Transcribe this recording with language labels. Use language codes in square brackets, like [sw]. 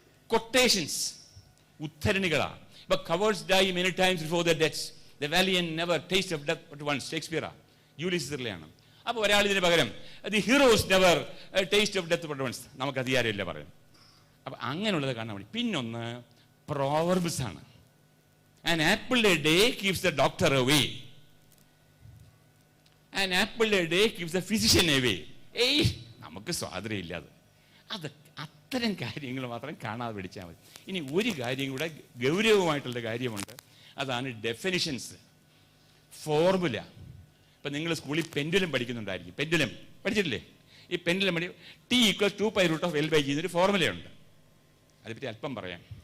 [ml] Quotations, ഉദ്ധരണികളാണ്. ഇപ്പം [en] Cowards die many times before the deaths, the valiant never taste of death but once. [ml] ഷേക്സ്പിയറാ, യൂലിസിസിലെയാണ്. അപ്പോൾ ഒരാൾ ഇതിന് പകരം [en] the heroes never taste of death but once, [ml] നമുക്ക് അധികാരമില്ല പറയാം. അപ്പം അങ്ങനെയുള്ളത് കാണാൻ വേണ്ടി. പിന്നൊന്ന് പ്രോവർബ്സ് ആണ്. [en] An apple a day keeps the doctor away. An apple a day keeps the physician away. [ml] നമുക്ക് സ്വാതന്ത്ര്യമില്ല. അത് അത്തരം കാര്യങ്ങൾ മാത്രം കാണാതെ പഠിച്ചാൽ മതി. ഇനി ഒരു കാര്യം കൂടെ ഗൗരവമായിട്ടുള്ള കാര്യമുണ്ട്. അതാണ് ഡെഫിനിഷൻസ്, ഫോർമുല. ഇപ്പം നിങ്ങൾ സ്കൂളിൽ പെൻഡുലം പഠിക്കുന്നുണ്ടായിരിക്കും. പെൻഡുലം പഠിച്ചിട്ടില്ലേ? ഈ പെൻഡുലം പഠി T = 2π√L/G എന്നൊരു ഫോർമുലയുണ്ട്. അതിനെപ്പറ്റി അല്പം പറയാം.